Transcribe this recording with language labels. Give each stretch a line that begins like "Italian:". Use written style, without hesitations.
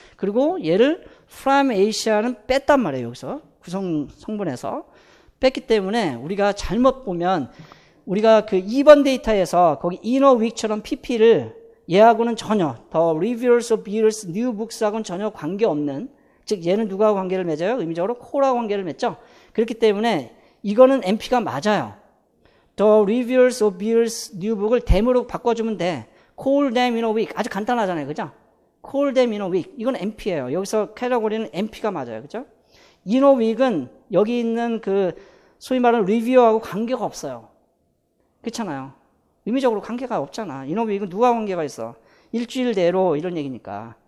Korean: 그리고 얘를
English: from Asia
Korean: 는 뺐단 말이에요. 여기서 성분에서 뺐기 때문에 우리가 잘못 보면 우리가 그 2번 데이터에서 거기 inner week처럼 PP를 얘하고는 전혀
English: The Reviewers of Beers New Books
Korean: 하고는 전혀 관계없는, 즉 얘는 누구하고 관계를 맺어요? 의미적으로 콜하고 관계를 맺죠. 그렇기 때문에 이거는 NP가 맞아요.
English: The Reviewers of Beers New Book
Korean: 을
English: them
Korean: 으로 바꿔주면 돼.
English: Call them in a week.
Korean: 아주 간단하잖아요. 그죠?
English: Call them in a week.
Korean: 이건 NP예요. 여기서 캐러고리는 NP가 맞아요. 그죠?
English: in a week
Korean: 은 여기 있는 그 소위 말하는 리뷰어하고 관계가 없어요. 그렇잖아요. 의미적으로 관계가 없잖아.
English: in a week
Korean: 은 누가 관계가 있어? 일주일 내로 이런 얘기니까.